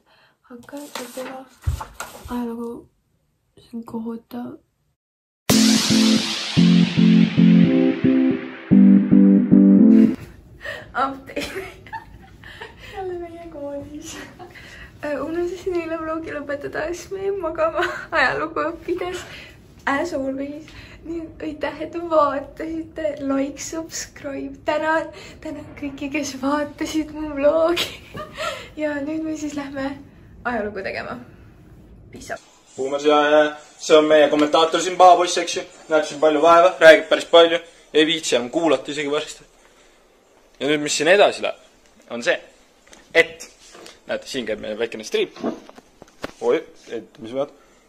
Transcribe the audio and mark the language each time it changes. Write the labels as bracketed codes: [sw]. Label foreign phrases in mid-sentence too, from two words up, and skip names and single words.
[et] Hakkan võib-olla ajalugu, see on kohutav. Update. Jälle meie koolis. Unustasin eile vlogi lõpetada, siis me jäin magama ajalugu õppides. [en] As always. [et] Nii, aitäh, et vaatasite. [en] Like, subscribe. [et] Tänan kõiki, kes vaatasid mu vlogi. Ja nüüd me siis lähme ajalugu tegema. [en] Peace out. [et] Puumas ja see on meie kommentaator siin pahapoiss, eks ju. Näeb siin palju vaeva, räägib päris palju. Ei viitsi enam kuulata isegi varsti. Ja nüüd, mis siin edasi läheb, on see, et näete, siin käib meie väikene striip. Oi, et mis vaat?